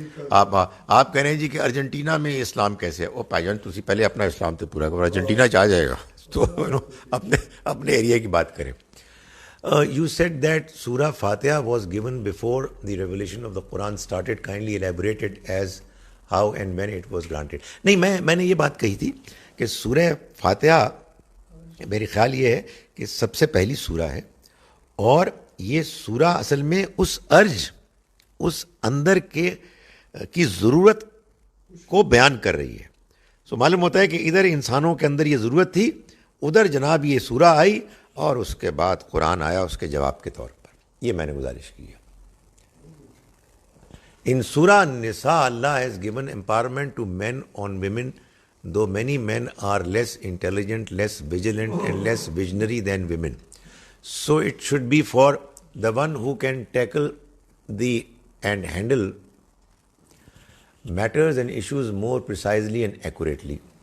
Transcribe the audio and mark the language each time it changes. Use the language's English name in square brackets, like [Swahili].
[Urdu] آپ کہہ رہے ہیں جی کہ ارجنٹینا میں اسلام کیسے ہے؟ وہ بھائی جان تسی پہلے اپنا اسلام تو پورا کرو, ارجنٹینا چاہ جائے گا تو اپنے ایریا کی بات کریں. [English] You said that Surah Fatiha was given before the revelation of the Quran started. Kindly elaborate it as how and when it was granted. [Urdu] نہیں, میں نے یہ بات کہی تھی کہ سورہ فاتحہ میری خیال یہ ہے کہ سب سے پہلی سورہ ہے, اور یہ سورہ اصل میں اس اندر کی ضرورت کو بیان کر رہی ہے. سو معلوم ہوتا ہے کہ ادھر انسانوں کے اندر یہ ضرورت تھی, ادھر جناب یہ سورہ آئی, اور اس کے بعد قرآن آیا اس کے جواب کے طور پر. یہ میں نے گزارش کی ہے. [English] In Surah Nisa, Allah has given empowerment to men on women, though many men are less intelligent, less vigilant, and less visionary than women. So it should be for the one who can tackle and handle matters and issues more precisely and accurately.